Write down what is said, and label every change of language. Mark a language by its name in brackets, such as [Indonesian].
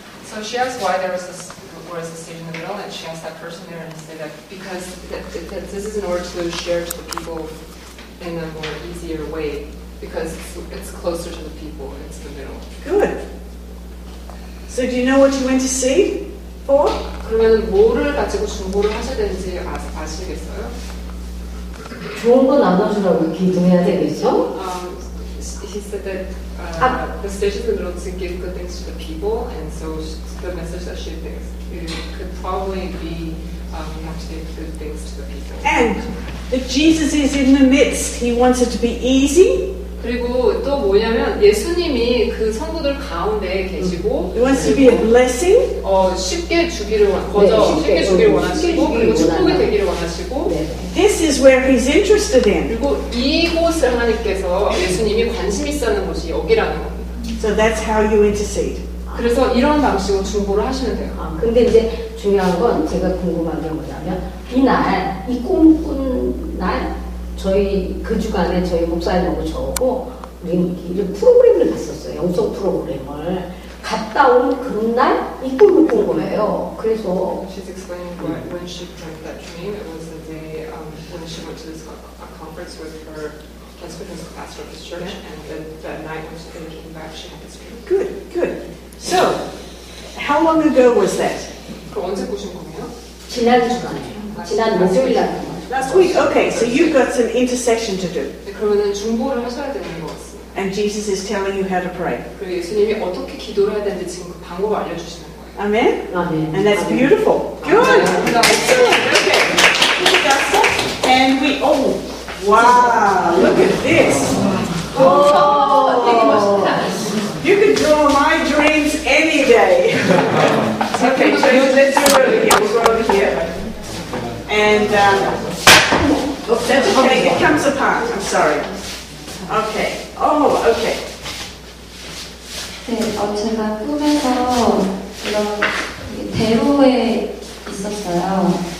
[English] So she asked why there was a stage in the middle, and she asked that person there and said that because this is in order to share to the people in a more easier way, because it's closer to the people, it's the middle. Good. So do you know what you went to see for? [Korean] 그러면 뭐를 가지고 중보를 하셔야 되는지 아시겠어요? 좋은 거 나눠주라고 기도해야 되겠죠? [English] He said that the stage is in the middle to give good things to the people, and so the message that she thinks it could probably be we have to give good things to the people. And that Jesus is in the midst. He wants it to be easy. [Korean] 그리고 또 뭐냐면 예수님이 그 성도들 가운데 계시고 [English] He wants to be a blessing. [Korean] 쉽게 주기를 쉽게 주기를 원하시고 그리고 축복이 되기를 원하시고 [English] This is where he's interested in. [Korean] 그리고 이곳을 하나님께서 예수님이 관심 있어하는 곳이 여기라는 겁니다. [English] So that's how you intercede. [Korean] 그래서 이런 방식으로 중보를 하시면 돼요. 근데 이제 중요한 건 제가 궁금한 게 뭐냐면 이날 이 꿈꾼 날 저희 그 주간에 저희 목사님하고 저하고 우리 이런 프로그램을 갔었어요. 영성 프로그램을 갔다 온 그날 이 꿈을 꾼 거예요. 그래서 [English] She's explaining when she dreamt that dream. It was the day when she went to this conference with her husband, who's the pastor of this church, and that night when she came back, she had this dream. Good, good. So, how long ago was that? [Korean] 그럼 언제 꾸신 거예요? 지난 주간에 지난 목요일 날 [English] Last week. Okay, so you've got some intercession to do. [Korean] 그러면은 중보를 하셔야 되는 것 같습니다. [English] And Jesus is telling you how to pray. [Korean] 그리고 예수님이 어떻게 기도를 해야 되는지 지금 그 방법을 알려주시는 거예요. [English] Amen? Amen. And that's beautiful. Good. Excellent. Okay. And we, wow, look at this. You could draw my dreams any day. Okay, so let's do it over here. We'll go over here. And, that's okay, it comes apart. I'm sorry. Okay. Oh, okay. [Korean] 네, 제가 꿈에서 이런 대로에 있었어요.